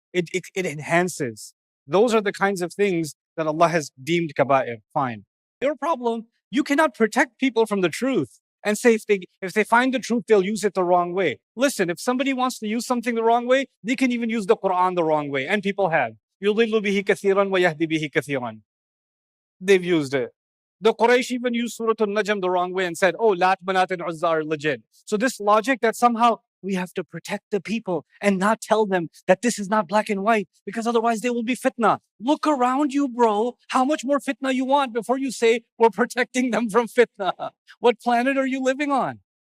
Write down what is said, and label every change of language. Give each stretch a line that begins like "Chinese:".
English: It enhances. Those are the kinds of things that Allah has deemed kaba'ir. Fine. Your problem, you cannot protect people from the truth and say if they find the truth, they'll use it the wrong way. Listen, if somebody wants to use something the wrong way, they can even use the Quran the wrong way. And people have.
Arabic: يُضِلُّ بِهِ كَثِيرًا وَيَهْدِي بِهِ كَثِيرًا.
English: They've used it. The Quraysh even used Surah An-Najm the wrong way and said, oh, Lat, Manat, and Uzza are legit. So this logic that somehow we have to protect the people and not tell them that this is not black and white because otherwise they will be fitna. Look around you, bro. How much more fitna you want before you say we're protecting them from fitna? What planet are you living on?